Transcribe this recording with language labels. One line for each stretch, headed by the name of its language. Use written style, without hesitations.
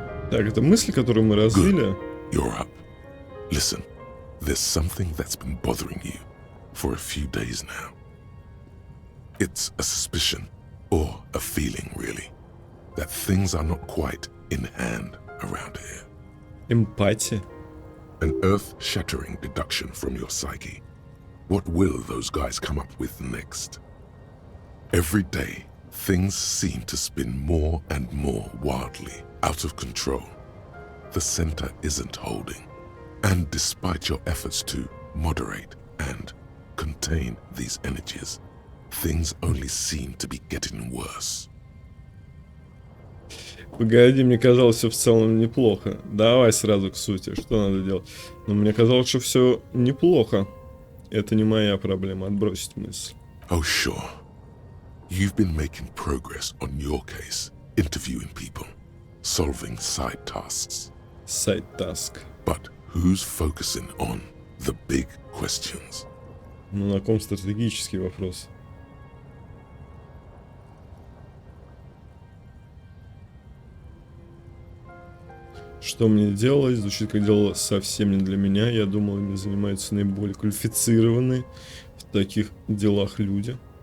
Russian: Так, это мысли, которые мы развили.
English: You're up. Listen, there's something that's been bothering you for a few days now. It's a suspicion, or a feeling really, that things are not quite in hand around here.
Russian: Эмпатия.
English: An earth-shattering deduction from your psyche. What will those guys come up with next? Every day, things seem to spin more and more wildly out of control. The center isn't holding. And despite your efforts to moderate and contain these energies, things only seem to be getting worse.
Russian: Погоди, мне казалось, все в целом неплохо. Давай сразу к сути, что надо делать. Но мне казалось, что все неплохо. Это не моя проблема, отбросить мысль.
English: Oh, sure. You've been making progress on your case, interviewing people, solving side tasks.
Russian: Сайт-таск.
English: But who's focusing on the big questions?
Russian: Ну, на ком стратегический вопрос? Что мне делать? Звучит как дело совсем не для меня. Я думал, ими занимаются наиболее квалифицированные в таких делах люди.